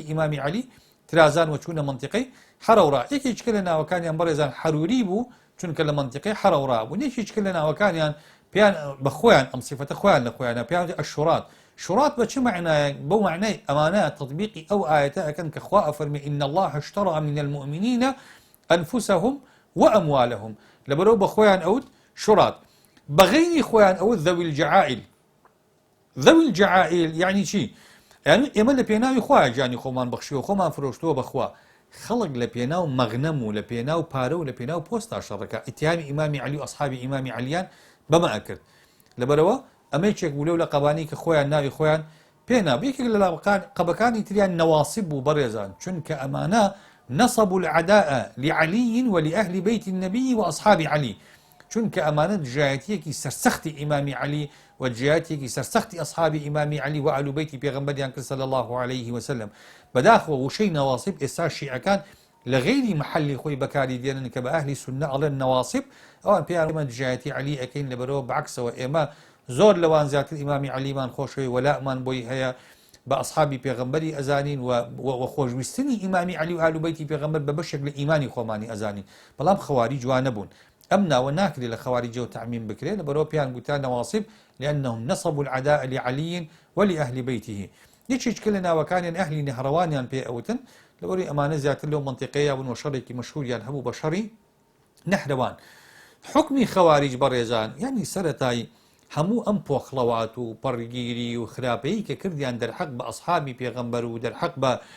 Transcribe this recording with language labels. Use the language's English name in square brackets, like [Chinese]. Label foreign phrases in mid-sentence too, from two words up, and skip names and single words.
[Central Kurdish] ئیمامی عەلی ترازان و چوونە منتیقەی حەرەورا یەکێک کە لە ناوەکانیان بەڕێزان حەروری بوو چونکە لە منتیقەی حەرەورا بوو یەکێک کە لە ناوەکانیان پیان بە خۆیان ئەم صیفەتە خۆیان لە خۆیانە پیان ئەشورات شورات بە چ معنایە بۆ معنای ئەمانە تطبیقی ئەو ئاەتە ئەکەن کە خوا ئەفەرمێ [Arabic] إن الله اشترى من المؤمنين أنفسهم وأموالهم [Central Kurdish] لەبەرەوە بە خۆیان ئەوت شورات بەغەیری خۆیان ئەوت [Arabic] ذوي الجعائل ذوي الجعائل [Central Kurdish] يعني چی يعني ئێمە لە پێناوی خۆیان جانی خۆمان بەخشیوە خۆمان فرۆشتووە بەخوا خەڵک لە پێناو مەغنەم و لە پێناو پارە و لە پێناو پۆستا شەڕەکە ئیتیامی ئیمامی عەلی و ئەصحابی ئیمامی عەلیان بەمە ئەکرد لەبەرەوە ئەمە چێک بوو لەو لە قەبانی کە خۆیان ناوی خۆیان پێنا یەکێک لە قەبەکانی تریان نەواسب بوو بەڕێزان چونکە ئەمانە [Arabic] نصبوا العداء لعلي ولأهل بيت النبي وأصحاب علي [Central Kurdish] چونکە ئەمانە دژایەتیەکی سەرسەختی ئیمامی عەلی و دژایەتیەکی سەرسەختی ئەصحابی ئیمامی عەلی و ئەهل بەیتی پێغەمبەریان کرد [Arabic] صلی الله عليه وسلم [Central Kurdish] بەداخەوە وشەی نەواسب ئێستا شیعەکان لە غەیری محلی خۆی بەکاری دێنن کە بە ئەهلی سونە ئەڵێن نەواسب ئەوان پێیان ئێمە دژایەتی عەلی ئەکەین لەبەرەوە بەعکسەوە ئێمە زۆر لەوان زیاتر ئیمامی عەلیمان خۆشەوی وەلامان بۆی هەیە بە ئەصحابی پێغەمبەری ئەزانین و خۆشویستنی ئیمامی عەلی و ئاهل بەیتی پێغەمبەر بە بەشێک لە ئیمانی خۆمانی ئەزانین بەڵام خەواریج وا نەبوون ئەم ناوە ناکرێت لە خەواریجەوە تەعمیم بکرێت لەبەرەوە پێیان گوتان نەواسب [Arabic] لأنهم نصبوا العداء لعلي ولأهل بيته [Central Kurdish] یەکێک لە ناوەکانیان ئەهلی نەهڕەوانیان پێ ئەوتن لەبەرەوەی ئەمانە زیاتر لەو منتیقەیە بوون و شەڕێکی مەشهوریان هەبوو بە شەڕی نەهرەوان حکمی خەواریج بەڕێزان یعنی سەرەتایی هەموو ئەم پۆخڵەوات و پەڕگیری و خراپەیی کە کردیان دەرحەق بە ئەصحابی پێغەمبەر و دەرحەق بە